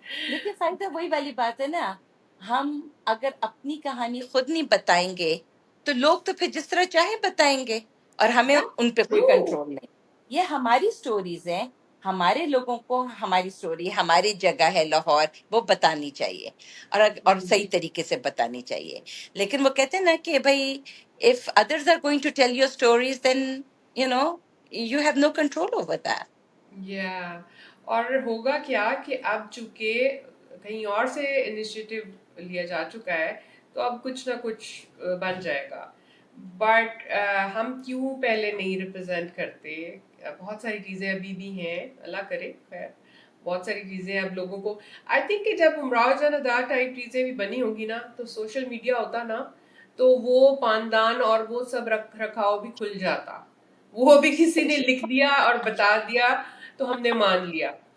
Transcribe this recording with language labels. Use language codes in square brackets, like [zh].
[ur] لیکن فائدہ وہی والی بات ہے نا, ہم اگر اپنی کہانی خود نہیں بتائیں گے تو لوگ تو پھر جس طرح چاہے بتائیں گے, اور ہمیں ان پہ کوئی کنٹرول نہیں. یہ ہماری سٹوریز ہیں, ہمارے لوگوں کو ہماری سٹوری, ہماری جگہ ہے لاہور, وہ بتانی چاہیے اور صحیح طریقے سے بتانی چاہیے. لیکن وہ کہتے ہیں نا کہ بھائی [en] if others are going to tell your stories then you have no control over that. [ur] یا اور ہوگا کیا کہ اب چونکہ کہیں اور سے انیشیٹو لیا جا چکا ہے تو اب کچھ نہ کچھ بن جائے گا. بٹ ہم کیوں پہلے نہیں ریپرزینٹ کرتے؟ بہت ساری چیزیں ابھی بھی ہیں, اللہ کرے خیر, بہت ساری چیزیں اب لوگوں کو, [en] I think [ur] کہ جب امراؤ جان ادا ٹائپ چیزیں بھی بنی ہوں گی نا تو سوشل میڈیا ہوتا نا تو وہ پاندان اور وہ سب رکھ رکھاؤ بھی کھل جاتا, وہ بھی کسی نے لکھ دیا اور بتا دیا تو ہم نے مان لیا.